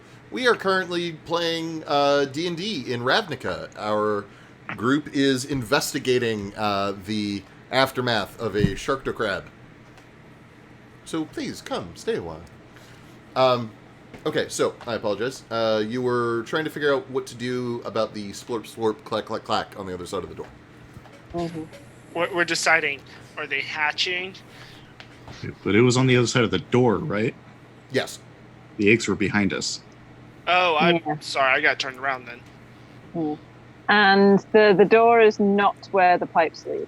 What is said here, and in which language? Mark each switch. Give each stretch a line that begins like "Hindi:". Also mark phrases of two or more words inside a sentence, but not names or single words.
English: We are currently playing D&D in Ravnica. Our group is investigating the aftermath of a sharktocrab. So please, come, stay a while. Okay, so, I apologize. You were trying to figure out what to do about the splorp, splorp, clack, clack, clack on the other side of the door. Mm-hmm. We're deciding, are they hatching? But it was on the other side of the door, right? Yes. The eggs were behind us. Oh, I'm Yeah. sorry, I got turned around then. Mm. And the door is not where the pipes lead.